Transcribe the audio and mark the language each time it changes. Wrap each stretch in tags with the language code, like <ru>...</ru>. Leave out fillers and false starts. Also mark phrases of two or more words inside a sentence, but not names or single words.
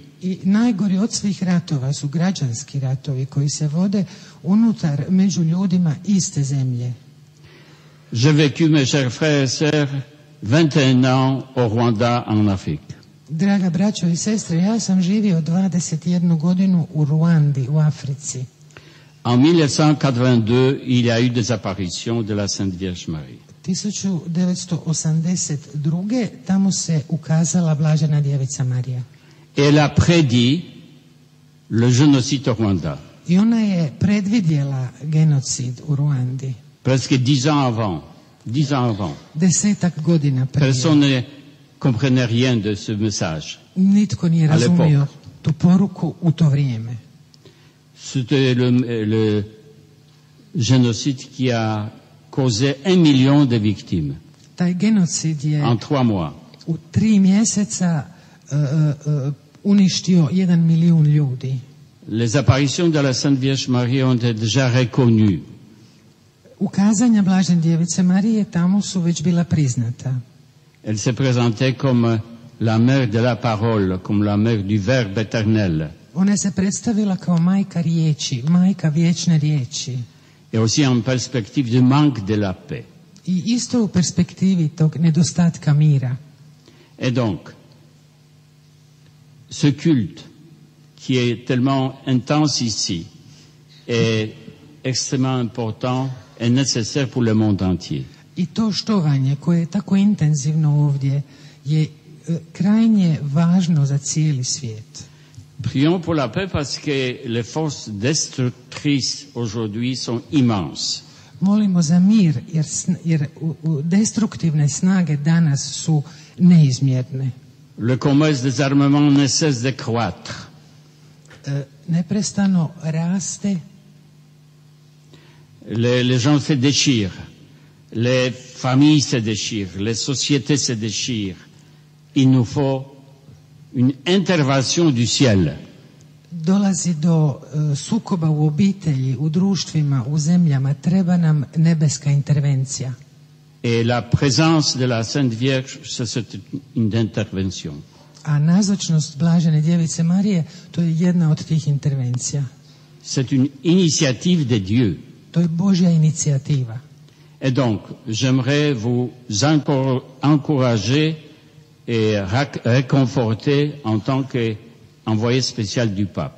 <hr>I najgori od svih ratova su građanski ratovi koji se vode unutar među ljudima iste zemlje.</hr> <fr>J'ai vécu, mes chers frères et sœurs, 21 ans au Rwanda, en Afrique.</fr> <hr>Draga braćo i sestre, ja sam živio 21 godinu u Ruandi, u Africi.</hr> <fr>En 1982, il y a eu des apparitions de la Sainte Vierge Marie.</fr> <hr>1982. tamo se ukazala Blažena djevica Marija.</hr> <fr>Elle a prédit le génocide au Rwanda.</fr> <hr>I ona je predvidjela genocid u Ruandi.</hr> <fr>Presque 10 ans avant.</fr> <hr>10 godina prije.</hr> <fr>Personne ne comprenait rien de ce message.</fr> <hr>Nitko nije razumio tu poruku u to vrijeme.</hr> <fr>C'était le génocide qui a causé 1 million de victimes.</fr> <hr>Taj genocid je</hr> <fr>en 3 mois.</fr> <hr>U 3 mjeseca uništio 1 milijun ljudi.</hr> <fr>Les apparitions de la Sainte Vierge Marie ont été déjà reconnues.</fr> <hr>Ukazanja Blažene djevice Marije tamo su već bila priznata.</hr> <fr>Elle se présentait comme la mère de la parole, comme la mère du verbe éternel.</fr> <hr>Ona se predstavila kao majka riječi, majka vječne riječi.</hr> <fr>Et aussi en perspective du manque de la paix.</fr> <hr>I isto u perspektivi tog nedostatka mira.</hr> <fr>Et donc, ce culte qui est tellement intense ici est extrêmement important et nécessaire pour le monde entier.</fr> <hr>I to štovanje koje je tako intenzivno ovdje je krajnje važno za cijeli svijet.</hr> <fr>Prions pour la paix parce que les forces destructrices aujourd'hui sont immenses.</fr> <hr>Molimo za mir jer destruktivne snage danas su neizmjerne.</hr> <fr>Le commerce des armements ne cesse de croître.</fr> <hr>Neprestano raste.</hr> <fr>Les gens se déchirent. Les familles se déchirent. Les sociétés se déchirent. Il nous faut une intervention du ciel.</fr> <hr>Dolazi do sukoba u obitelji, u društvima, u zemljama. Treba nam nebeska intervencija.</hr> <fr>Et la présence de la Sainte Vierge, c'est une intervention.</fr> <hr>A nazočnost Blažene djevice Marije, to je jedna od tih intervencija.</hr> <fr>C'est une initiative de Dieu.</fr> <hr>To je Božja inicijativa.</hr> <fr>Et donc, j'aimerais vous encourager et réconforter en tant qu'envoyé spécial du pape.</fr>